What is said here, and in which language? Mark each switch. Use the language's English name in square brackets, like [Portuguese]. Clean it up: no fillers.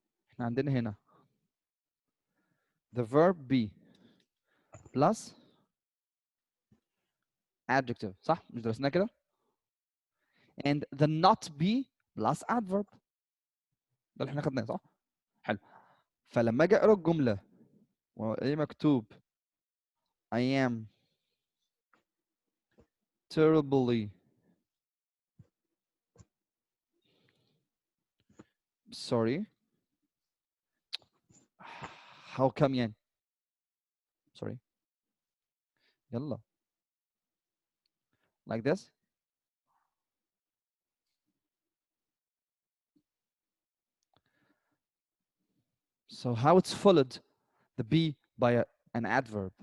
[Arabic] احنا عندنا هنا [English] the verb be plus adjective [Arabic] صح؟ مش درسناه كده؟ [English] and the not be plus adverb. [Arabic] ده اللي احنا خدناه صح؟ حلو. فلما اجي اقرا الجمله والاقي مكتوب [English] I am terribly sorry. How come [Arabic] يعني؟ [English] Sorry. [Arabic] يلا. [English] Like this. So how it's followed the be by an adverb?